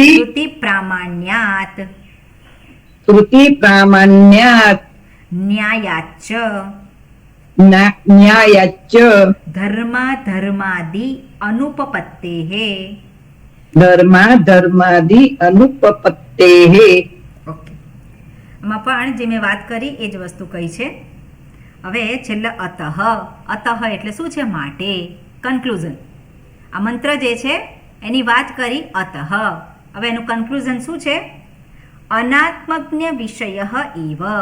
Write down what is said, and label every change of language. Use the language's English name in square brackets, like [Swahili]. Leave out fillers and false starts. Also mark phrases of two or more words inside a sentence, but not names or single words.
[Sanskrit] श्रुति प्रामाण्यात श्रुतिप्रामाण्यात् ન્યાયાચ્ચ न्यायाच्च धर्माधर्मादि अनुपपत्तेः धर्माधर्मादि अनुपपत्तेः [Gujarati] ઓકે, આમાં પણ જે મેં વાત કરી એ જ વસ્તુ કહી છે. હવે છેલ્લે અતઃ, અતઃ એટલે શું છે? માટે, કન્ક્લુઝન. આ મંત્ર જે છે એની વાત કરી અતઃ. હવે એનું કન્ક્લુઝન શું છે? [Sanskrit] अनात्मज्ञ विषय एव.